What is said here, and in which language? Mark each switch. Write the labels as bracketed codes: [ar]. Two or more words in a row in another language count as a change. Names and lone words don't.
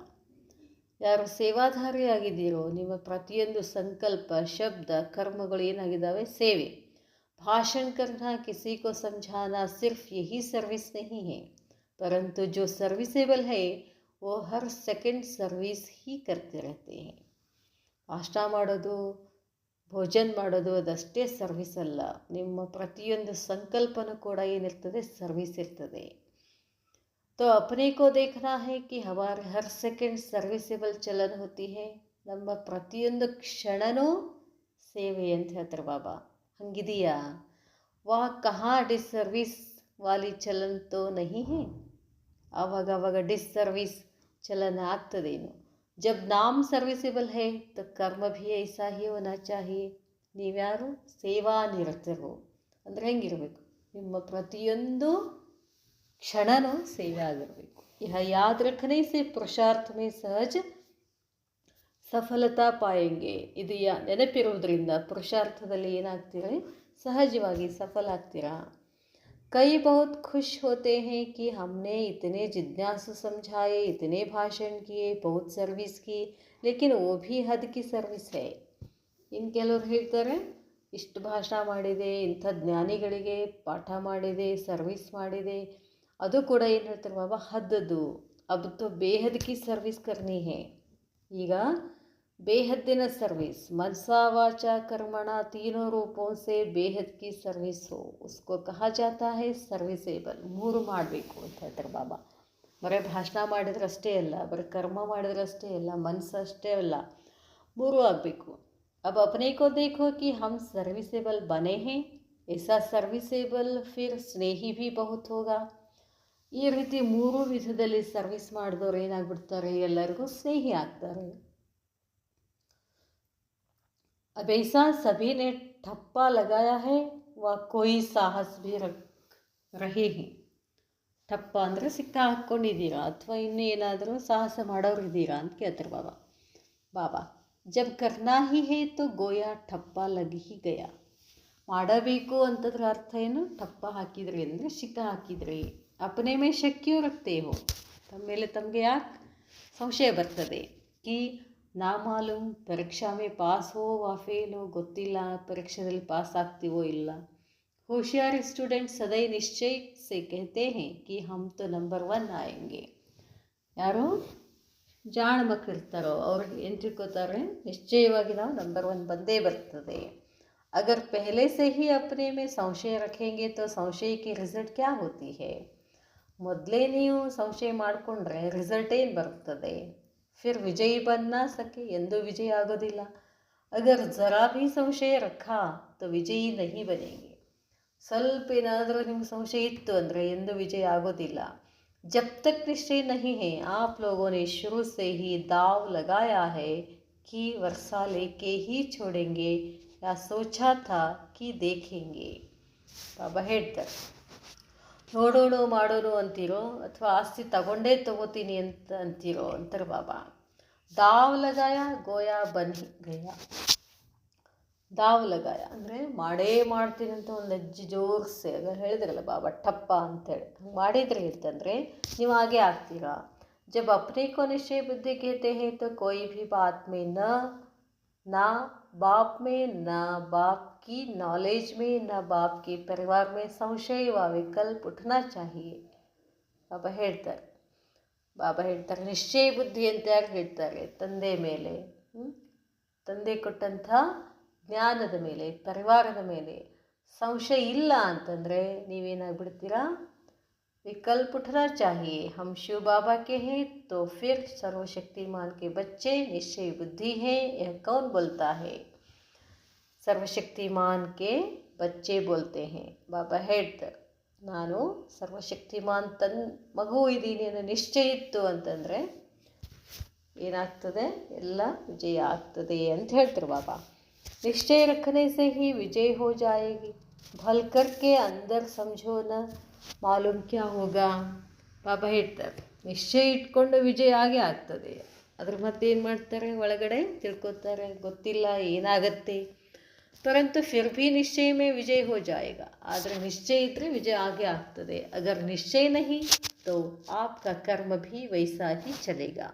[kn] ಯಾರು ಸೇವಾಧಾರಿಯಾಗಿದ್ದೀರೋ ನಿಮ್ಮ ಪ್ರತಿಯೊಂದು ಸಂಕಲ್ಪ, ಶಬ್ದ, ಕರ್ಮಗಳು ಏನಾಗಿದ್ದಾವೆ? ಸೇವೆ। [hi] भाषण करना, किसी को समझाना सिर्फ यही सर्विस नहीं है, परंतु जो सर्विसेबल है वो हर सेकंड सर्विस ही करते रहते हैं। [kn] ಭಾಷಣ ಮಾಡೋದು, ಭೋಜನ ಮಾಡೋದು ಅದಷ್ಟೇ ಸರ್ವಿಸ್ ಅಲ್ಲ, ನಿಮ್ಮ ಪ್ರತಿಯೊಂದು ಸಂಕಲ್ಪನೂ ಕೂಡ ಏನಿರ್ತದೆ? ಸರ್ವಿಸ್ ಇರ್ತದೆ। [hi] तो अपने को देखना है कि हमारे हर सेकंड सर्विसेबल चलन होती है। [kn] ನಮ್ಮ ಪ್ರತಿಯೊಂದು ಕ್ಷಣನೂ ಸೇವೆ ಅಂತ ಹೇಳ್ತಾರೆ ಬಾಬಾ। ಹಂಗಿದೆಯಾ? [hi] वह कहाँ डिसर्विस वाली चलन तो नहीं है। [kn] ಆವಾಗ ಡಿಸ್ಸರ್ವಿಸ್ ಚಲನ ಆಗ್ತದೇನು? [hi] जब नाम सर्विसेबल है तो कर्म भी ऐसा ही होना चाहिए। [kn] ನೀವ್ಯಾರು? ಸೇವಾ ನಿರತರು ಅಂದರೆ ಹೆಂಗಿರಬೇಕು? ನಿಮ್ಮ ಪ್ರತಿಯೊಂದು ಕ್ಷಣನೂ ಸೇವೆ ಆಗಿರಬೇಕು। [hi] यह याद रखने से पुरुषार्थ में सहज सफलता पाएंगे। [kn] ಇದು ನೆನಪಿರುವುದರಿಂದ ಪುರುಷಾರ್ಥದಲ್ಲಿ ಏನಾಗ್ತೀರಾ? ಸಹಜವಾಗಿ ಸಫಲ ಆಗ್ತೀರಾ। [hi] कई बहुत खुश होते हैं कि हमने इतने जिज्ञासु समझाए, इतने भाषण किए, बहुत सर्विस की, लेकिन वो भी हद की सर्विस है। [kn] ಇನ್ನು ಕೆಲವರು ಹೇಳ್ತಾರೆ, ಇಷ್ಟು ಭಾಷಣ ಮಾಡಿದೆ, ಇಂಥ ಜ್ಞಾನಿಗಳಿಗೆ ಪಾಠ ಮಾಡಿದೆ, ಸರ್ವಿಸ್ ಮಾಡಿದೆ, ಅದು ಕೂಡ ಏನು ಹೇಳ್ತಾರೆ ಬಾಬಾ? [hi] ಹದ್ದದು, अब तो बेहद की सर्विस करनी है। ಈಗ बेहद्दिन सर्विस, मनसा वाचा कर्मणा तीनों रूपों से बेहद की सर्विस हो उसको कहा जाता है सर्विसेबल. [kn] ಮೂರು ಮಾಡಬೇಕು ಅಂತ ಹೇಳ್ತಾರೆ ಬಾಬಾ. ಬರೀ ಭಾಷಣ ಮಾಡಿದ್ರಷ್ಟೇ ಅಲ್ಲ, ಬರೀ ಕರ್ಮ ಮಾಡಿದ್ರಷ್ಟೇ ಅಲ್ಲ, ಮನಸ್ಸು ಅಷ್ಟೇ ಅಲ್ಲ, ಮೂರು ಆಗಬೇಕು. [hi] अब अपने को देखो कि हम सर्विसेबल बने हैं. ऐसा सर्विसेबल फिर स्नेही भी बहुत होगा. [kn] ಈ ರೀತಿ ಮೂರು ವಿಧದಲ್ಲಿ ಸರ್ವಿಸ್ ಮಾಡಿದವರು ಏನಾಗ್ಬಿಡ್ತಾರೆ, ಎಲ್ಲರಿಗೂ ಸ್ನೇಹಿ ಆಗ್ತಾರೆ. [hi] अब ऐसा सभी ने ठप्पा लगाया है व कोई साहस भी रहे हैं. [kn] ठप्ಪ ಅಂದರೆ ಸಿಕ್ಕ ಹಾಕ್ಕೊಂಡಿದ್ದೀರಾ ಅಥವಾ ಇನ್ನೂ ಏನಾದರೂ ಸಾಹಸ ಮಾಡೋರು ಇದ್ದೀರಾ ಅಂತ ಕೇಳ್ತಾರೆ ಬಾಬಾ. [hi] बाबा जब करना ही है तो गोया ठप्पा लगी ही गया. [kn] ಮಾಡಬೇಕು ಅಂತದ್ರ ಅರ್ಥ ಏನು, ठप्ಪ ಹಾಕಿದ್ರಿ ಅಂದರೆ ಸಿಕ್ಕ ಹಾಕಿದ್ರಿ. [hi] अपने में शक क्यों रखते हो, [kn] ತಮ್ಮ ಮೇಲೆ ತಮಗೆ ಯಾಕೆ ಸಂಶಯ ಬರ್ತದೆ. [hi] कि ना मालूम परीक्षा में पास हो वा फेल हो, [kn] ಗೊತ್ತಿಲ್ಲ ಪರೀಕ್ಷೆಯಲ್ಲಿ ಪಾಸ್ ಆಗ್ತೀವೋ ಇಲ್ಲ. [hi] होशियार स्टूडेंट सदैव निश्चय से कहते हैं कि हम तो नंबर 1 आएंगे. [kn] ಯಾರು ಜಾಣ ಮಕ್ಕಳಿರ್ತಾರೋ ಅವ್ರು ಏನು ತಿಳ್ಕೊತಾರೆ, ನಿಶ್ಚಯವಾಗಿ ನಾವು ನಂಬರ್ 1 ಬಂದೇ ಬರ್ತದೆ. [hi] अगर पहले से ही अपने में संशय रखेंगे तो संशय की रिजल्ट क्या होती है. [kn] ಮೊದಲೇ ನೀವು ಸಂಶಯ ಮಾಡಿಕೊಂಡ್ರೆ ರಿಸಲ್ಟ್ ಏನು ಬರ್ತದೆ. [hi] फिर विजयी बन न सके, [kn] ಎಂದೂ ವಿಜಯ ಆಗೋದಿಲ್ಲ. [hi] अगर ज़रा भी संशय रखा तो विजयी नहीं बनेंगे. [kn] ಸ್ವಲ್ಪ ಏನಾದರೂ ನಿಮ್ಗೆ ಸಂಶಯ ಇತ್ತು ಅಂದರೆ ಎಂದೂ ವಿಜಯ ಆಗೋದಿಲ್ಲ. [hi] जब तक निश्चय नहीं है आप लोगों ने शुरू से ही दाव लगाया है कि वर्षा लेके ही छोड़ेंगे या सोचा था कि देखेंगे. [kn] ಬಾಬಾ ಹೇಳ್ತಾರೆ, ನೋಡೋಣ ಮಾಡೋಣ ಅಂತೀರೋ ಅಥವಾ ಆಸ್ತಿ ತಗೊಂಡೇ ತಗೋತೀನಿ ಅಂತ ಅಂತೀರೋ ಅಂತಾರೆ ಬಾಬಾ. [hi] दाव लगाया गोया बन गया. दाव लगाया [kn] ಅಂದರೆ ಮಾಡೇ ಮಾಡ್ತೀನಿ ಅಂತ ಒಂದು ಅಜ್ಜಿ ಜೋರ್ಸೆ ಆಗ ಹೇಳಿದ್ರಲ್ಲ ಬಾಬಾ ठप्ಪ ಅಂತೇಳಿ, ಹಂಗೆ ಮಾಡಿದ್ರಿ ಅಂತಂದರೆ ನೀವು ಹಾಗೆ ಆಗ್ತೀರಾ. [hi] जब अपने को निश्चय बुद्धि कहते हैं तो कोई भी बात में ना बाप में न बाप की नॉलेज में न बाप के परिवार में संशय व विकल्प उठना चाहिए. [kn] ಬಾಬಾ ಹೇಳ್ತಾರೆ ನಿಶ್ಚಯ ಬುದ್ಧಿ ಅಂತ ಯಾರು ಹೇಳ್ತಾರೆ, ತಂದೆ ಮೇಲೆ, ತಂದೆ ಕೊಟ್ಟಂಥ ಜ್ಞಾನದ ಮೇಲೆ, ಪರಿವಾರದ ಮೇಲೆ ಸಂಶಯ ಇಲ್ಲ ಅಂತಂದರೆ ನೀವೇನಾಗ್ಬಿಡ್ತೀರಾ, [hi] विकल्प उठना चाहिए. हम शिव बाबा के हैं तो फिर सर्वशक्तिमान के बच्चे निश्चय बुद्धि हैं, यह कौन बोलता है. सर्वशक्तिमान के बच्चे बोलते हैं. [kn] ಬಾಬಾ ಹೇಳ್ತಾರೆ, ನಾನು ಸರ್ವಶಕ್ತಿಮಾನ್ ಮಗು ಇದ್ದೀನಿ ಅನ್ನೋ ನಿಶ್ಚಯ ಇತ್ತು ಅಂತಂದರೆ ಏನಾಗ್ತದೆ, ಎಲ್ಲ ವಿಜಯ ಆಗ್ತದೆ ಅಂತ ಹೇಳ್ತಾರೆ ಬಾಬಾ. [hi] निश्चय रखने से ही विजय हो जाएगी. भल करके अंदर समझो न मालूम क्या होगा. [kn] ಬಾಬಾ ಹೇಳ್ತಾರೆ, ನಿಶ್ಚಯ ಇಟ್ಕೊಂಡು ವಿಜಯ ಆಗೇ ಆಗ್ತದೆ. ಅದ್ರ ಮತ್ತೇನು ಮಾಡ್ತಾರೆ, ಒಳಗಡೆ ತಿಳ್ಕೊತಾರೆ, ಗೊತ್ತಿಲ್ಲ ಏನಾಗತ್ತೆ. [hi] परंतु फिर भी निश्चय में विजय हो जाएगा. [kn] ಆದರೆ ನಿಶ್ಚಯ ಇದ್ದರೆ ವಿಜಯ ಆಗೇ ಆಗ್ತದೆ. [hi] अगर निश्चय नहीं तो आपका कर्म भी वैसा ही चलेगा.